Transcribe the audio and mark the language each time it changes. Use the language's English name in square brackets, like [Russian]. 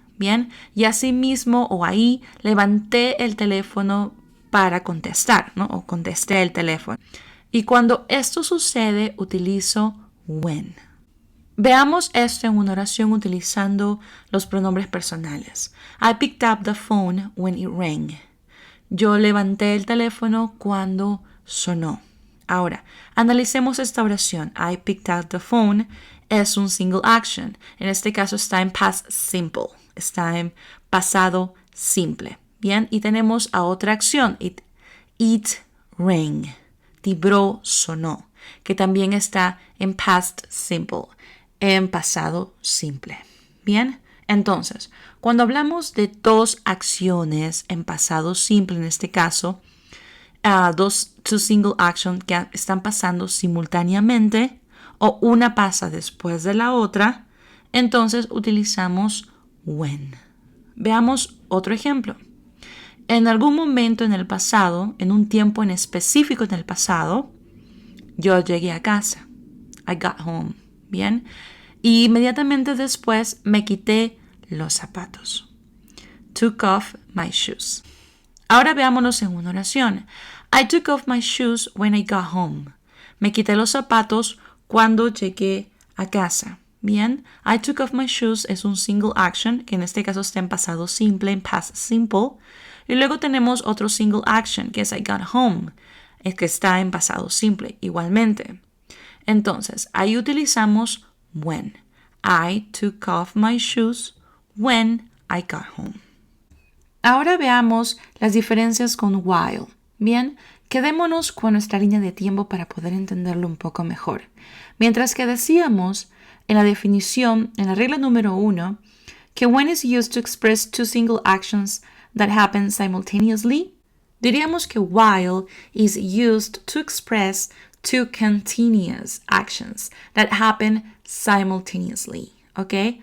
[Spanish] Bien, y así mismo o ahí levanté el teléfono para contestar, ¿no? O contesté el teléfono. Y cuando esto sucede, utilizo when. Veamos esto en una oración utilizando los pronombres personales. [English] I picked up the phone when it rang. [Spanish] Yo levanté el teléfono cuando sonó. Ahora, analicemos esta oración. [English] I picked up the phone [Spanish] es un [English] single action. [Spanish] En este caso está en past simple. Está en pasado simple. Bien, y tenemos a otra acción. [English] It rang. [Spanish] Tibró, sonó. Que también está en past simple. En pasado simple. Bien, entonces, cuando hablamos de dos acciones en pasado simple, en este caso, [English] two single action [Spanish] que están pasando simultáneamente o una pasa después de la otra, entonces utilizamos when. Veamos otro ejemplo. En algún momento en el pasado, en un tiempo en específico en el pasado, yo llegué a casa. [English] I got home. [Spanish] Bien. Y inmediatamente después me quité los zapatos. [English] Took off my shoes. [Spanish] Ahora veámonos en una oración. [English] I took off my shoes when I got home. [Spanish] Me quité los zapatos cuando llegué a casa. Bien, [English] I took off my shoes [Spanish] es un single action, que en este caso está en pasado simple, en past simple. Y luego tenemos otro single action, que es [English] I got home, [Spanish] es que está en pasado simple, igualmente. Entonces, ahí utilizamos when. [English] I took off my shoes when I got home. [Spanish] Ahora veamos las diferencias con while. Bien, quedémonos con nuestra línea de tiempo para poder entenderlo un poco mejor. Mientras que decíamos en la definición, en la regla número 1, que [English] when is used to express two single actions that happen simultaneously, [Spanish] diríamos que [English] while is used to express two continuous actions that happen simultaneously. [Spanish] ¿Ok?